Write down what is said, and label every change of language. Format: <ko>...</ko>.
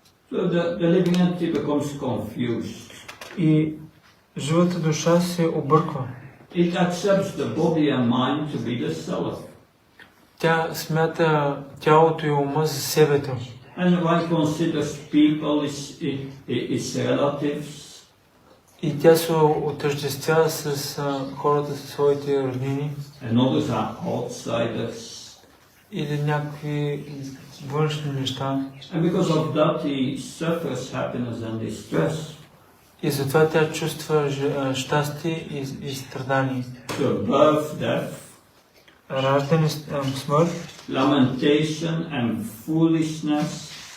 <en>So the living entity becomes confused.</en> <bg>И живата душа се обърква.</bg> <en>It accepts the body and mind to be the self.</en> <bg>Тя смята тялото и ума за себето.</bg> <en>And one considers people is relatives.</en> <bg>И тя се отъждествява с хората, със своите роднини.</bg> <en>And others are outsiders.</en> <bg>Или някакви външни неща.</bg> <en>And because of that he suffers happiness and distress.</en> <bg>И затова тя чувства щастие и страдание.</bg> <en>So birth, death.</en> <bg>раждане, смърт,</bg> <en>lamentation and foolishness,</en>